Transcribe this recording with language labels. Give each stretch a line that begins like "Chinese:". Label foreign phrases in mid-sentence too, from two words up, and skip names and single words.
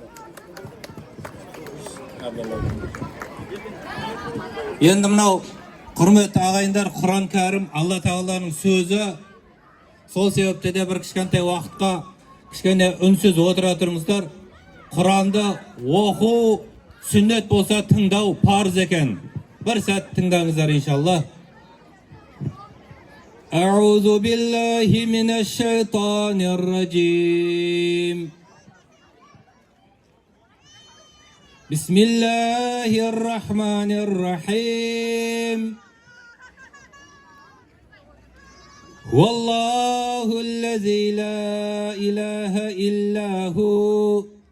Kazakh: Енді мынау Құрметті ағайындар, Құран кәрім Алла Тағаланың сөзі. Сол себепте де бір кішкентай уақытқа кішкене үнсіз отыра тұрмыздар. Құранды оқу сүннет болса тыңдау парыз екен. Bir сәт тыңдаңыздар иншалла.
Arabic: أعوذ بالله من الشيطان الرجيم. بسم الله الرحمن الرحيم. والله الذي لا إله إلا هو.